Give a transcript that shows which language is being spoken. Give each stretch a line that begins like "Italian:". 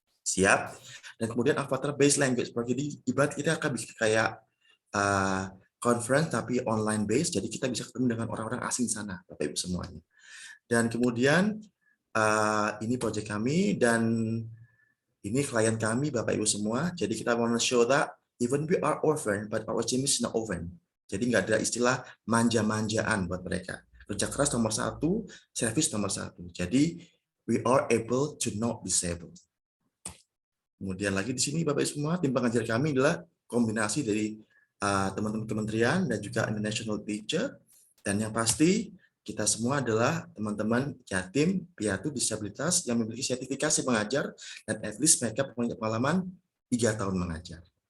Indonesian: Siap. Dan kemudian avatar based language. Jadi ibarat kita akan bikin kayak conference tapi online based. Jadi kita bisa ketemu dengan orang-orang asing sana, Bapak Ibu semuanya. Dan kemudian ini project kami dan ini klien kami, Bapak Ibu semua. Jadi kita
English: want to show that even we are orphan, but our team is not orphan.
Indonesian: Jadi nggak ada istilah manja-manjaan buat mereka. Kerja keras nomor 1, service nomor 1. Jadi
English: we are able to not disabled.
Indonesian: Kemudian lagi di sini Bapak Ibu semua, tim pengajar kami adalah kombinasi dari teman-teman kementerian dan juga international teacher. Dan yang pasti kita semua adalah teman-teman yatim, piatu, disabilitas yang memiliki sertifikasi mengajar dan
English: at least
Indonesian: mereka punya pengalaman 3 tahun mengajar.